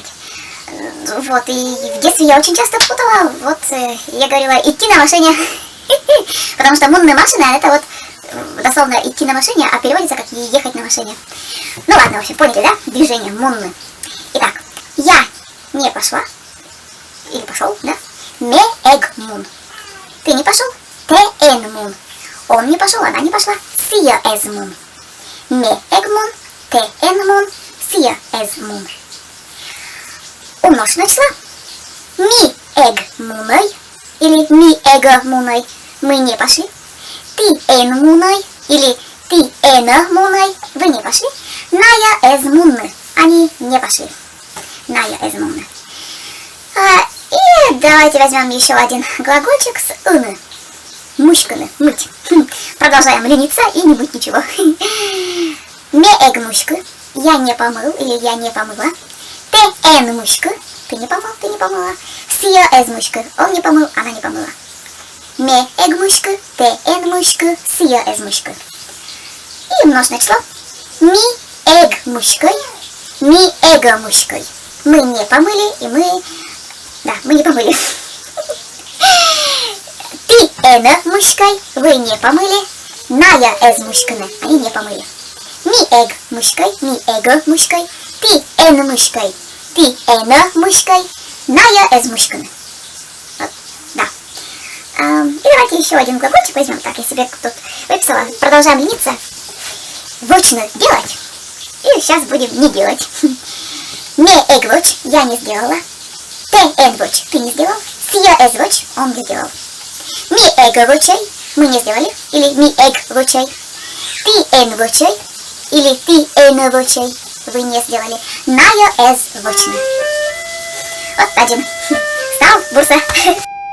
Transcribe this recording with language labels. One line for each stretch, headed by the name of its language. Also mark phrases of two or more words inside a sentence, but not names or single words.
Russian: Вот, и в детстве я очень часто путала. Вот, я говорила «идти на машине». Потому что «мунны машина» — это вот дословно «идти на машине», а переводится как «ехать на машине». Ну ладно, в общем, поняли, да? Движение «мунны». Итак, я не пошла. Или пошел, да?
Komi: Ме эг мун.
Russian: Ты не пошел?
Komi: Те эн мун.
Russian: Он не пошел, она не пошла.
Komi: Сия эз мун. Ме эг мун. Те эн мун. Сия эз мун.
Russian: Умноженное число.
Komi: Ми эг муной. Или ми эго муной.
Russian: Мы не пошли.
Komi: Ти эн муной.
Russian: Или
Komi: ти эна муной.
Russian: Вы не пошли.
Komi: Ная эз мунны.
Russian: Они не пошли.
Komi: Ная эз мунны.
Russian: И давайте возьмем еще один глагольчик с «ыны».
Komi: Мушканы, мыть.
Russian: Продолжаем лениться и не мыть ничего.
Komi: Ме эг мушка.
Russian: Я не помыл или я не помыла.
Komi: Те эн мушка.
Russian: Ты не помыл, ты не помыла.
Komi: Сия эз мушка.
Russian: Он не помыл, она не помыла.
Komi: Ме эг мушка. Те эн мушка. Сия эз мушка.
Russian: И множественное число.
Komi: Ми эг мушкой. Ми эго мушкой.
Russian: Мы не помыли и мы... Да, мы не помыли.
Komi: Ти эна мушкой.
Russian: Вы не помыли.
Komi: Ная эз мушканы.
Russian: Они не помыли.
Komi: Ми эг мушкой. Ми эго мушкой. Ти эн мушкой. Ти эна мушкой. Ная эз мушканы.
Russian: Вот, да. И давайте еще один глагольчик возьмем. Так, я себе тут выписала. Продолжаем лениться. Вочно делать. И сейчас будем не делать.
Komi: Ме эг воч.
Russian: Я не сделала.
Komi: Те эн воч.
Russian: Ты не сделал.
Komi: Сия эз воч.
Russian: Он не сделал.
Komi: Ми эго вочей.
Russian: Мы не сделали.
Komi: Или ми эг вочей. Ти эн вочей.
Russian: Или
Komi: ти эн вочей.
Russian: Вы не сделали.
Komi: Ная эз вочны.
Russian: Вот один.
Komi: Стал бурса.